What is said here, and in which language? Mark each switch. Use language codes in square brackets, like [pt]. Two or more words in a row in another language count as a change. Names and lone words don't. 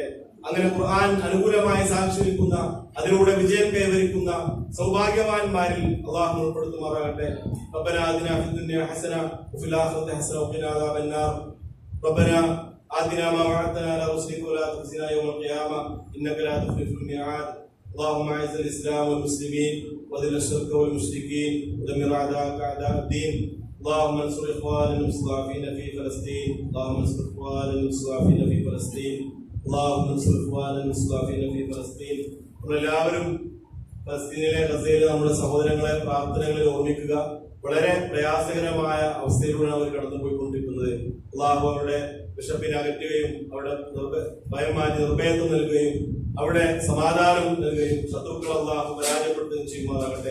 [ml] അങ്ങനെ ഖുർആൻ അനുകൂലമായി സാക്ഷി നിൽക്കുന്ന, അതിലൂടെ വിജയം കൈവരിക്കുന്ന സൗഭാഗ്യവാന്മാരിൽ അള്ളാഹു ഉൾപ്പെടുത്തുമാറാകട്ടെ. [ar] ربنا آتنا في الدنيا حسنة وفي الآخرة حسنة وقنا عذاب النار. ربنا آتنا ما وعدتنا على رسلك ولا تخزنا يوم القيامة إنك لا تخلف الميعاد. اللهم اعز الاسلام والمسلمين واذل الشرك والمشركين ودمر اعداءك اعداء الدين. اللهم انصر اخواننا المستضعفين في فلسطين. اللهم انصر اخواننا المستضعفين في فلسطين. اللهم انصر اخواننا المستضعفين في فلسطين. [ml] എല്ലാവരും ഫലസ്തീനിലെ ഗസയിലെ നമ്മുടെ സഹോദരങ്ങളെ പ്രാർത്ഥനകളിൽ ഓർമ്മിക്കുക. വളരെ പ്രയാസകരമായ അവസ്ഥയിലൂടെയാണ് അവർ കടന്നുപോയിക്കൊണ്ടിരിക്കുന്നത്. അള്ളാഹു അവരുടെ വിശപ്പിനെ അകറ്റുകയും അവിടെ ഭയം മാറ്റി നിർഭയത്വം നൽകുകയും അവിടെ സമാധാനം നൽകുകയും ശത്രുക്കൾ അള്ളാഹു പരാജയപ്പെടുത്തുകയും ചെയ്യുമാറാകട്ടെ.